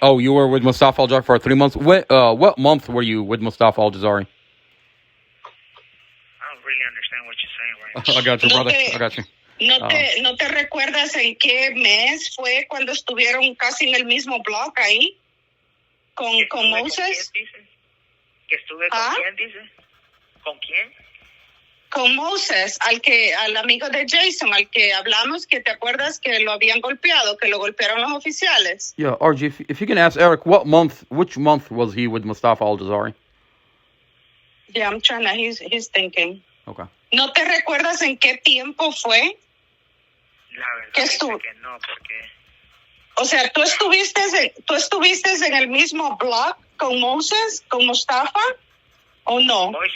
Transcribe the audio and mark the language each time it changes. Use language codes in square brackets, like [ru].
[en] Oh, you were with Mustafa Al-Jazari for 3 months. What month were you with Mustafa Al-Jazari? I don't really understand what you're saying right now. I got you, brother. I got you. [es] ¿No te recuerdas en qué mes fue cuando estuvieron casi en el mismo block ahí? ¿Con Moses? ¿Que estuve con quién, dice? ¿Con quién? Con Moses, al amigo de Jason, al que hablamos, que te acuerdas que lo habían golpeado, que lo golpearon los oficiales. [en] Yeah, RG, if you can ask Eric, which month was he with Mustafa Al-Jazari? Yeah, I'm trying to, he's thinking. Okay. [es] ¿No te recuerdas en qué tiempo fue? La verdad es que no, porque... O sea, ¿tú estuviste en el mismo block con Moses, con Mustafa, o no?